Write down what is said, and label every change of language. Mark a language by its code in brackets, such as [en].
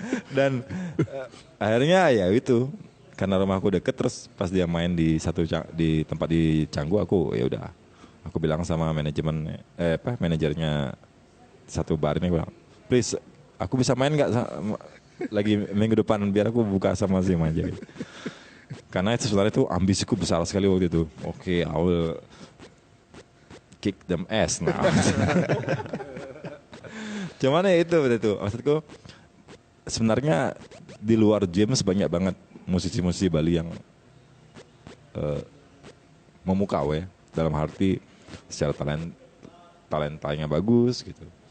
[id] Dan akhirnya ya itu, karena rumahku deket, terus pas dia main di tempat di Canggu, aku ya udah, aku bilang sama manajernya satu bar ini, bilang, please aku bisa main nggak lagi minggu depan biar aku buka sama Zim aja gitu. Karena itu sebenarnya itu ambisiku besar sekali waktu itu. [en] Oke, I will kick them ass now. [id] Cuman ya itu maksudku, sebenarnya di luar James banyak banget musisi-musisi Bali yang memukau ya, dalam arti secara talentanya bagus gitu.